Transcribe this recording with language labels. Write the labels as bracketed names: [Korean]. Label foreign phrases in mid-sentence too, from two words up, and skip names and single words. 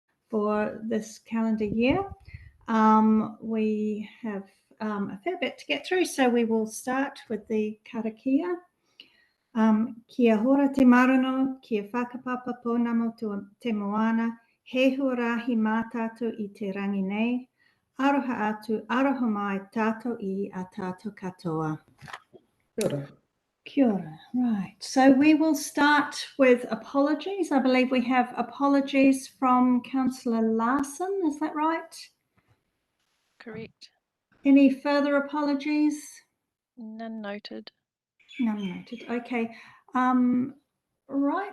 [English] for this calendar year. We have a fair bit to get through, so we will start with the karakia. [Māori] Kia hora te marano, kia whakapapa pōna mo te moana, he huarahi mā tātou I te rangi nei, aroha atu, aroha mai tātou I a tātou katoa. Kia ora. Kia ora. [English] Right, so we will start with apologies. I believe we have apologies from Councillor Larson, is that right? Correct. Any further apologies? None noted. None noted. Okay. Right.